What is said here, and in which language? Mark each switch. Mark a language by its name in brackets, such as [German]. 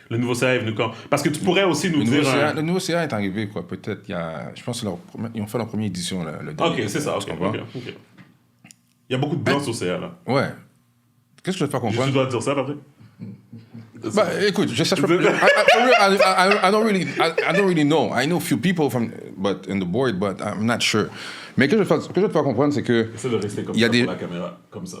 [French] Le nouveau CA est venu quand? Parce que tu pourrais aussi nous dire... Le nouveau CA est arrivé, quoi. Peut-être il y a... Je pense qu'ils ont fait leur première édition, là, le dernier. OK, c'est ça. OK. Il y a beaucoup de blancs au CA, là. Ouais. Qu'est-ce que je vais te faire comprendre? Tu dois dire ça, après? Bah, écoute, je cherche pas... [English] I don't really know. I know a few people in the board, but I'm not sure. [French] Mais ce que je vais te faire comprendre, c'est que... Essaie de rester comme ça pour la caméra, comme ça.